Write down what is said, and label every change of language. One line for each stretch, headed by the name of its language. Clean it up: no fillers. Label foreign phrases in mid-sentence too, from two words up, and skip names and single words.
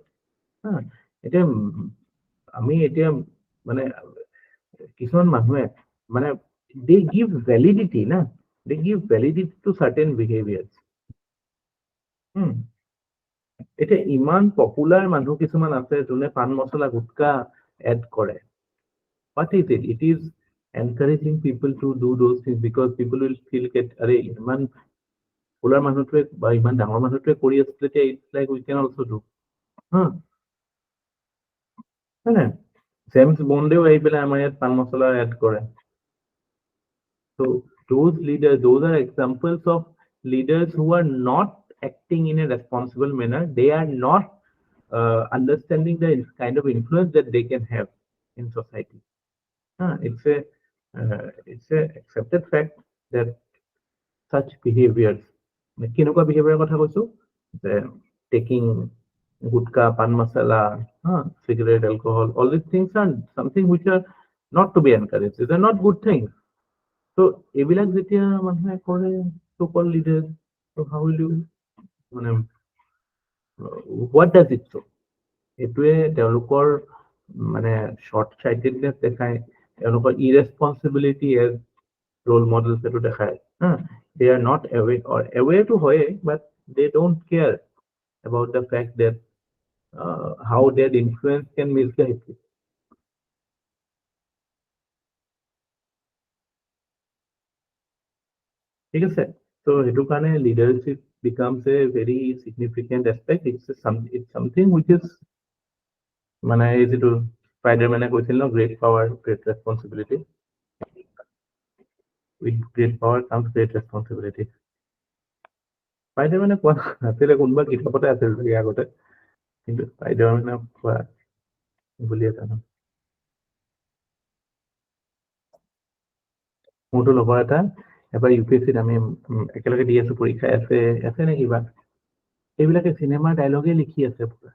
Assamese: এতিয়া আমি এতিয়া মানে কিছুমান মানুহে মানে
English: they give validity না, they give validity to certain behaviors.
Assamese: এতিয়া ইমান পপুলাৰ মানুহ কিছুমান আছে যোনে পান মছলা গুটকা এড কৰে.
English: What is it? It is encouraging people to do those things because people will feel that
Assamese: আরে ইমান পপুলাৰ মানুহটোৱে বা ইমান ডাঙৰ মানুহটোৱে কৰি আছিলে, তেতিয়া
English: it's like we can also do.
Assamese: জেমছ বন্ডেও আহি পেলাই আমাৰ ইয়াত পান মছলা এড কৰে.
English: So those leaders, those are examples of leaders who are not acting in a responsible manner. They are not understanding the kind of influence that they can have in society. It's a accepted fact that such behaviors,
Assamese: কেনেকুৱা behavior কথা কৈছো,
English: taking gutka, pan masala, cigarette, alcohol, all these things are something which are not to be encouraged. These are not good things.
Assamese: So এইবিলাক যেতিয়া মানুহে কৰে,
English: so-called leaders, so how will you, মানে what does it show?
Assamese: এইটোৱে তেওঁলোকৰ মানে
English: short sightedness
Assamese: দেখায়, তেওঁলোকৰ
English: irresponsibility as role models
Assamese: এইটো দেখায়.
English: They are not aware to হয়, but they don't care about the fact that how their influence can misguide people.
Assamese: ঠিক আছে, so সেইটো কাৰণে
English: leadership becomes a very significant aspect. It's something which is
Assamese: মানে এই যিটো স্পাইডাৰমেনে কৈছিল ন,
English: great power great responsibility, with great power comes great responsibility.
Assamese: স্পাইডাৰমেনে কোৱা নাছিলে, কোনোবা কিতাপতে আছিল চাগে আগতে, কিন্তু স্পাইডাৰমেনে কোৱা বুলিয়ে জানো। মোৰতো লগৰ এটা এবাৰ UPSCত আমি একেলগে দি আছো পৰীক্ষা, আছে নে কিবা, এইবিলাকে চিনেমাৰ ডাইলগে লিখি আছে পুৰা।